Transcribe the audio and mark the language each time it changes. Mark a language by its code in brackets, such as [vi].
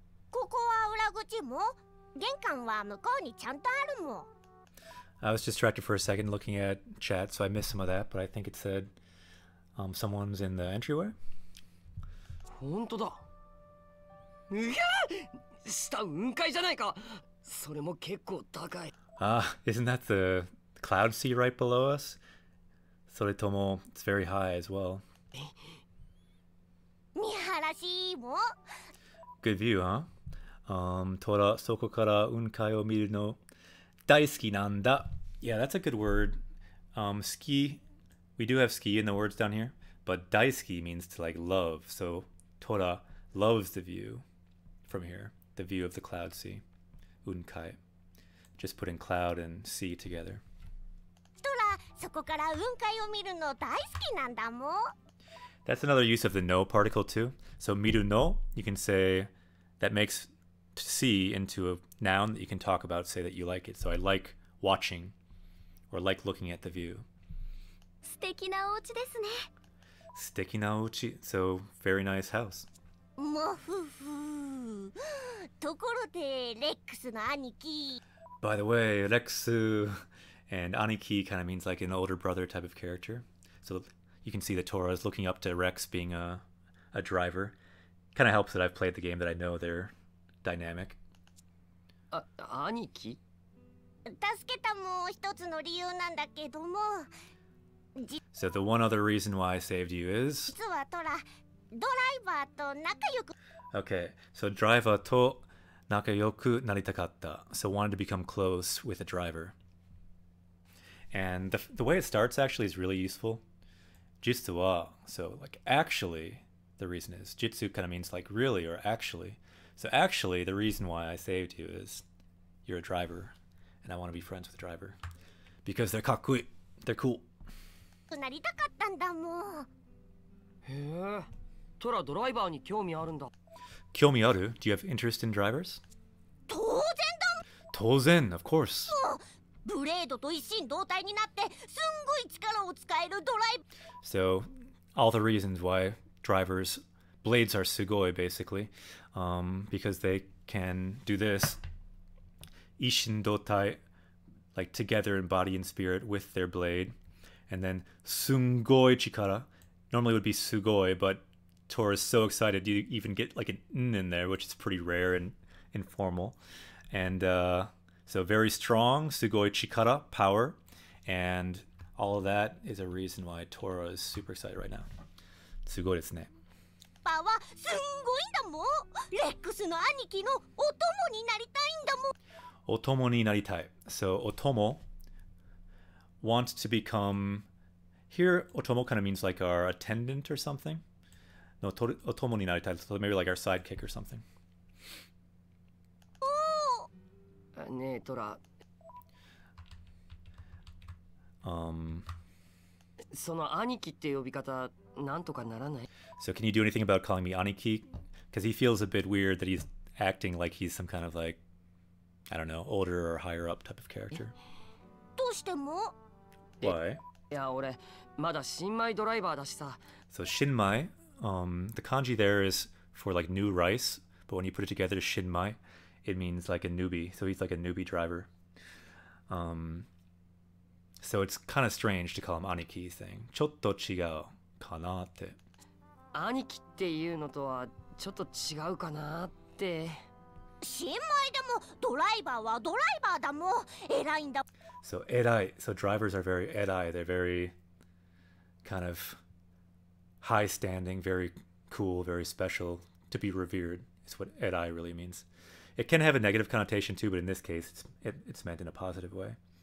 [ja] ここは裏口も玄関は向こうにちゃんとあるもん。 [en] I was distracted for a second looking at chat, so I missed some of that, but I think it said someone's in the entryway. [ja] 本当だ。いや、下雲海じゃないか。それも結構高い。 [en] Isn't that the cloud sea right below us? Soritomo, it's very high as well. [ja] 見晴らしいもん。 [en] Good view, huh? [ja] Tora soko kara unkai o miru no daisuki nanda. [en] Yeah, that's a good word. Ski, we do have ski in the words down here, but daisuki means to like love. So Tora loves the view from here, the view of the cloud sea. Unkai. Just putting cloud and sea together. [ja] トラ、そこから雲海を見るの大好きなんだもん。 [en] That's another use of the no particle too. So miru no, you can say that makes to see into a noun that you can talk about, say that you like it. So I like watching or like looking at the view. [ja] 素敵なお家ですね。 [en] Sticky na uchi, so very nice house. [ja] もふふ。ところでレックスの兄貴。 [en] By the way, Rexu and Aniki kind of means like an older brother type of character. So you can see that Tora is looking up to Rex being a driver. Kind of helps that I've played the game that I know they're dynamic. [ja] 兄貴？助けたも一つの理由なんだけども。 [en] So the one other reason why I saved you is... [ja] 実はトラ、ドライバーと仲良く。 [en] Okay, so [ja] driver to nakayoku naritakatta. [en] So wanted to become close with a driver. And the way it starts actually is really useful. Jitsu wa, so like actually, the reason is jitsu kind of means like really or actually. So actually, the reason why I saved you is you're a driver, and I want to be friends with a driver because they're kakkui, they're cool. [ja] なりたかったんだもん。へえ、トラドライバーに興味あるんだ。 Kyomi aru? [en] Do you have interest in drivers? 当然だ。 Tozen, of course. [ja] ブレードと一心同体になってすんごい力を使えるドライ。 [en] So all the reasons why drivers blades are sugoi basically, because they can do this. Ishin dotai, like together in body and spirit with their blade. And then sungoi chikara, normally would be sugoi, but Tor is so excited you even get like an n in there, which is pretty rare and informal. And so very strong, sugoi chikara, power. And all of that is a reason why Tora is super excited right now. [ja] Sugoi desu ne. パはすんごいんだもん。レックスの兄貴のお供になりたいんだもん。 Otomo ni naritai. [en] So otomo wants to become... Here, otomo kind of means like our attendant or something. No, [ja] otomo ni naritai, [en] so maybe like our sidekick or something. [ja] ねえトラ、その兄貴って呼び方なんとかならない？ [en] So can you do anything about calling me Aniki? Because he feels a bit weird that he's acting like he's some kind of like, I don't know, older or higher up type of character. [ja] どうしても [en] Why? [ja] いや俺まだ新米ドライバーだしさ。 [en] So shinmai, the kanji there is for like new rice, but when you put it together, shinmai, it means like a newbie. So he's like a newbie driver. So it's kind of strange to call him aniki thing. [ja] ちょっと違うかなって。兄貴っていうのとはちょっと違うかなって。新米でもドライバーはドライバーだもん。偉いんだ。 [en] So erai, so drivers are very erai. They're very kind of high standing, very cool, very special, to be revered. Is what erai really means. It can have a negative connotation too, but in this case, it's meant in a positive way.